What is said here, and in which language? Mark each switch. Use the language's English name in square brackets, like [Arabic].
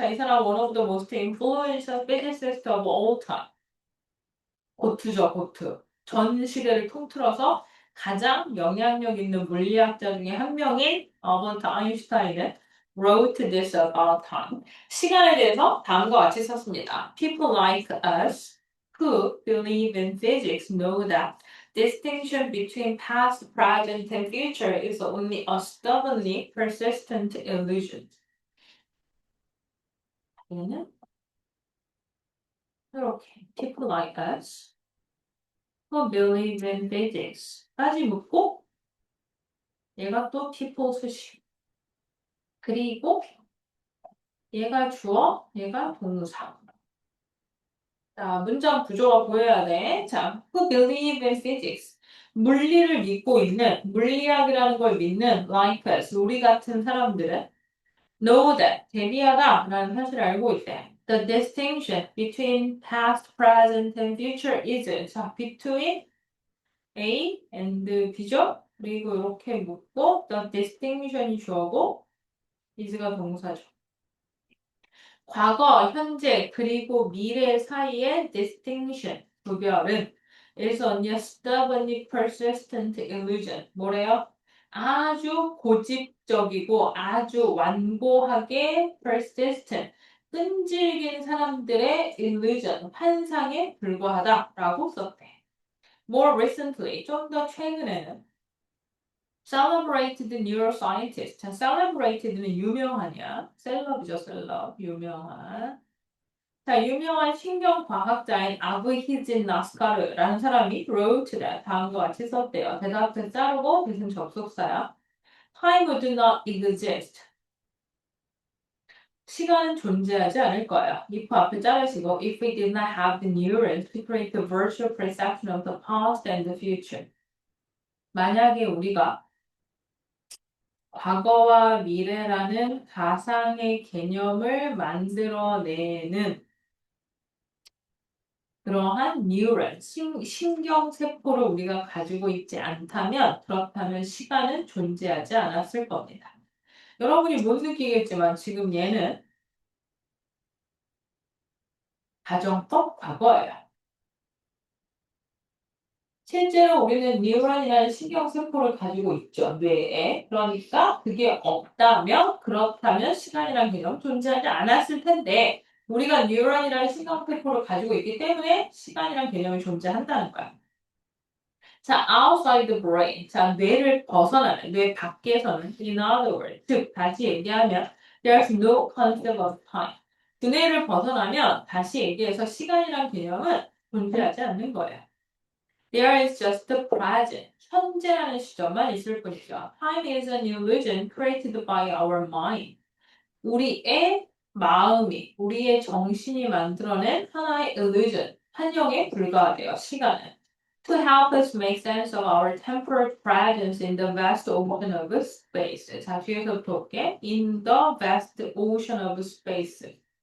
[Korean] 자, 이 사람 [English] one of the most influential physicists of all time. [Korean] 고트죠, 고트. 전 시대를 통틀어서 가장 영향력 있는 물리학자 중에 한 명인 어버트 아인슈타인은 [English] wrote this about time. [Korean] 시간에 대해서 다음과 같이 썼습니다. [English] People like us who believe in physics know that distinction between past, present, and future is only a stubbornly persistent illusion. [Korean] 얘는 이렇게 [English] people like us who believe in physics [Korean] 까지 묻고 얘가 또 people 수식. 그리고 얘가 주어, 얘가 동사. 자, 문장 구조가 보여야 돼. [English] 자, who believe in physics. [Korean] 물리를 믿고 있는, 물리학이라는 걸 믿는 [English] like us, [Korean] 우리 같은 사람들은 [English] know that, [Korean] 대비하다 라는 사실을 알고 있대. [English] The distinction between past, present, and future is, [Korean] 자, [English] between A and B죠? [Korean] 그리고 이렇게 묶고 the distinction이 주어고 is가 동사죠. 과거, 현재, 그리고 미래 사이의 distinction, 구별은 [English] is only a stubbornly persistent illusion. [Korean] 뭐래요? 아주 고집적이고 아주 완고하게 persistent, 끈질긴 사람들의 illusion, 환상에 불과하다라고 썼대. [English] More recently, [Korean] 좀 더 최근에는 [English] celebrated neuroscientist. [Korean] 자, celebrated는 유명하냐? 셀럽이죠, 셀럽. 유명한. 자, 유명한 신경과학자인 아브히진 나스카르라는 사람이 [English] wrote that [Korean] 다음과 같이 썼대요. 대답은 자르고 대신 접속사야. [English] Time would not exist. [Korean] 시간은 존재하지 않을 거예요. [English] if [Korean] 앞에 자르시고 [English] if we did not have the neurons to create the virtual perception of the past and the future. [Korean] 만약에 우리가 과거와 미래라는 가상의 개념을 만들어내는 그러한 뉴런, 신경세포를 우리가 가지고 있지 않다면, 그렇다면 시간은 존재하지 않았을 겁니다. 여러분이 못 느끼겠지만 지금 얘는 가정법 과거예요. 실제로 우리는 뉴런이라는 신경세포를 가지고 있죠, 뇌에. 그러니까 그게 없다면, 그렇다면 시간이라는 개념 존재하지 않았을 텐데, 우리가 뉴런이라는 신경세포를 가지고 있기 때문에 시간이라는 개념이 존재한다는 거야. 자, [English] outside the brain. [Korean] 자, 뇌를 벗어나는, 뇌 밖에서는, [English] in other words, [Korean] 즉, 다시 얘기하면, [English] There's no concept of time. [Korean] 두뇌를 벗어나면 다시 얘기해서 시간이란 개념은 존재하지 않는 거예요. [English] There is just the present. [Korean] 현재라는 시점만 있을 뿐이죠. [English] Time is an illusion created by our mind. [Korean] 우리의 마음이, 우리의 정신이 만들어낸 하나의 illusion, 환영에 불과하대요, 시간은. [English] To help us make sense of our temporal presence in the vast ocean of space. [Korean] 자, 뒤에서부터 볼게. [English] In the vast ocean of space.